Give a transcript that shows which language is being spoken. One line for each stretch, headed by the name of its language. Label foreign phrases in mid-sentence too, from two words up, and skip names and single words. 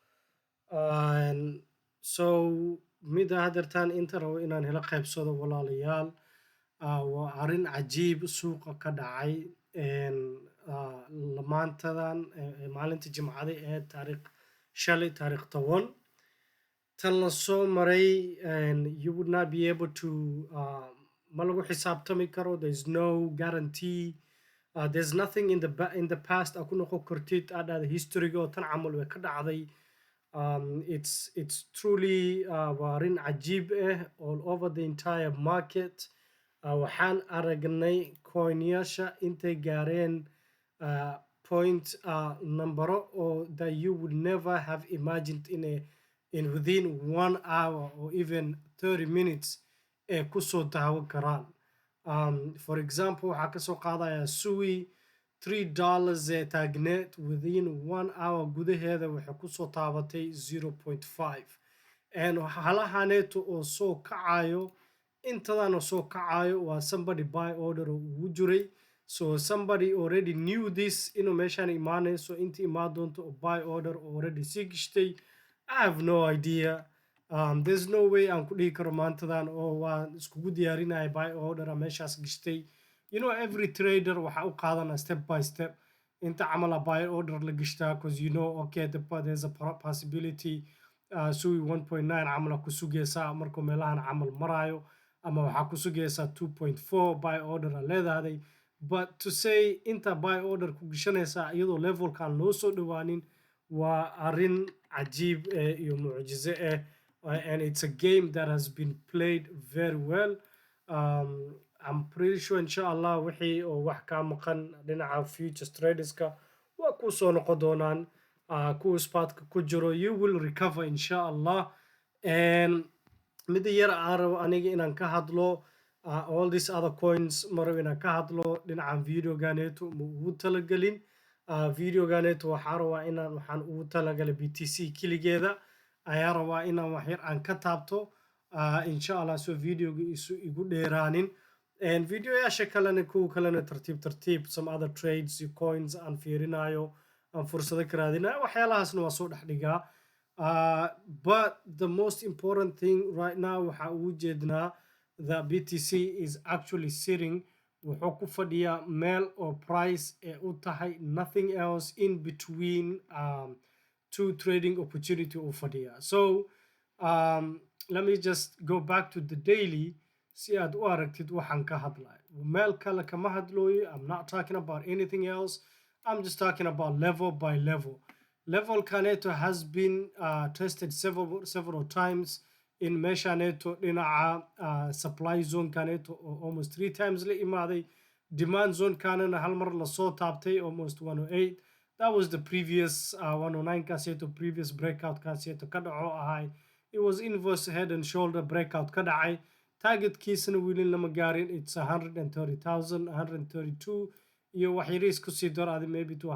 Somali: so mida hadeertaan inta rabo inaan hela qaybsado walaalayaal waa arrin cajiib suuqa ka dhacay maantadan maalinta jimcada ee shalay taariikh 10 tan la soo maray you
English: would not be able to
Somali: ma lagu xisaabtami karo
English: there's no guarantee there's nothing in the past
Somali: aa ku noqon kartid aad dhahda historyga oo tan camal way ka dhacday
English: it's truly
Somali: waa arrin cajiib
English: ah all over the entire market
Somali: waxaan aragnay coinyasha intay gaareen
English: point
Somali: numbero oo
English: that you would never have imagined in within 1 hour or even 30 minutes
Somali: ee kusoo daawan karaan
English: for example
Somali: waxaa kasoo qaadayaa sui $3 ee taagneed
English: within 1 hour
Somali: gudaheeda waxay kusoo taabatay 0.5 halahaneeto oo soo kacayo intadana soo kacayo waa
English: somebody buy order
Somali: oo ugu jiray
English: so somebody already knew this
Somali: inuu meeshaan imaanayso inta imaan doonto oo
English: buy order already
Somali: sii gishtay
English: I have no idea there's no way
Somali: aan ku dhihi karo maantadan oo waan iskugu diyaarinaya
English: buy order
Somali: meeshaas gishtay
English: you know every trader
Somali: waxa u qaadana
English: step by step
Somali: inta camal
English: buy order
Somali: la gishtaa
English: because you know okay there's a possibility
Somali: sui 1.9 camal ku sugaysaa markuu meelahan camal marayo ama waxaa ku sugaysaa 2.4
English: buy order
Somali: leedahay
English: but to say
Somali: inta
English: buy order
Somali: ku gishanaysaa iyadoo levelkan loo soo dhawaanin waa arrin cajiib iyo mucjize
English: and it's a game that has been played very well I'm pretty sure
Somali: inshallah wixii oo wax ka maqan dhinaca futures traderska waa ku soo noqon doonaan kuwa spaatka ku jiro
English: you will recover
Somali: inshallah and mida yar aan rabo aniga inaan ka hadlo
English: all these other
Somali: coins marabo inaan ka hadlo dhinaca videoganeeto ma ugu talagelin videoganeeto waxaan ugu talagalay BTC keligeeda ayaa rabaa inaan wax yar aan ka taabto inshallah so videoga igu dheeraanin videoyaasha kalena kuwa kalena tartiib
English: some other trades
Somali: iyo coins aan fiirinayo aan fursado ka raadinayo waxyaalahaasna waa soo dhex dhigaa
English: but the most important thing right now
Somali: waxa ugu jeednaa
English: the BTC is actually sitting
Somali: wuxuu ku fadhiyaa meel oo price ee u tahay
English: nothing else in between two trading opportunity
Somali: u fadhiyaa
English: so let me just go back to the daily
Somali: si aad u aragtid waxaan ka hadlayo meel kale kama hadlooyo
English: I'm not talking about anything else I'm just talking about level by level kaneto has been tested several times in
Somali: meeshaneto dhinaca
English: supply zone
Somali: kaneto
English: almost 3 times
Somali: la imaaday
English: demand zone
Somali: kanana hal mar la soo taabtay almost 108
English: that was the previous 109
Somali: kaaseeto
English: previous breakout
Somali: kaaseeto ka dhaco ahay it
English: was inverse head and shoulder breakout
Somali: ka dhacay targetkiisana wili lama gaarin
English: it's 130,000 132
Somali: iyo wax yariis ku sii daraadi
English: maybe to